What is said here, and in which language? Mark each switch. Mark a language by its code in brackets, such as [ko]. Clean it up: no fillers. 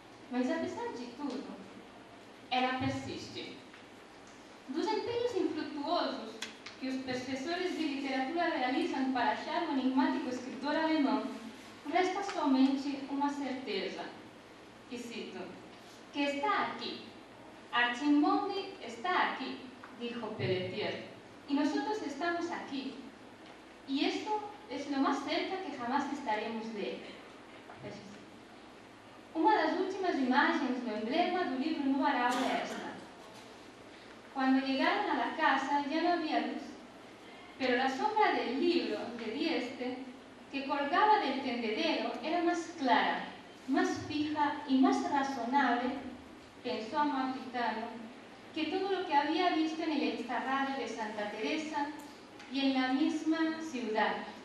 [pt] Mas, apesar de tudo, ela persiste. Dos empenhos infrutuosos que os professores de literatura realizam para achar um enigmático escritor alemão, resta somente uma certeza, e cito, que está aqui. [es] Archimonde está aqui, dijo Pelletier, y nosotros estamos aquí. Y esto es lo más cerca que jamás estaremos de él. [pt] Uma das últimas imagens do emblema do livro no varal é esta. [es] Cuando llegaron a la casa ya no había luz, pero la sombra del libro de Dieste, que colgaba del tendedero, era más clara, más fija y más razonable, pensó Amalfitano, que todo lo que había visto en el extrarradio de Santa Teresa y en la misma ciudad.